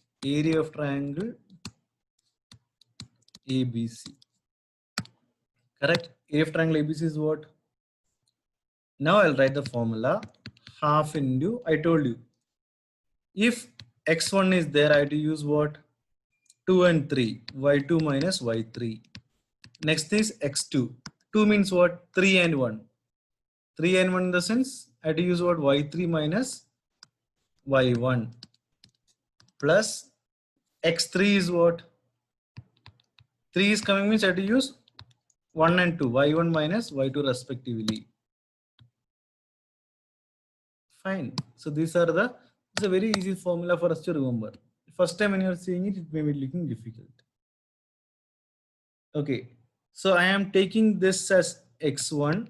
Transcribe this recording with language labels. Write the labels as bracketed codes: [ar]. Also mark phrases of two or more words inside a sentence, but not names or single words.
[en] Area of triangle ABC. Correct. Area of triangle ABC is what? Now I'll write the formula. Half into, I told you, if x1 is there, I have to use what? 2 and 3. y2 minus y3. Next is x2. 2 means what? 3 and 1. 3 and 1 in the sense, I have to use what? y3 minus y1 plus x3 is what? 3 is coming means I have to use 1 and 2. y1 minus y2 respectively. Fine. So these are the, it's a very easy formula for us to remember. First time when you are seeing it, it may be looking difficult. Okay. So I am taking this as x1.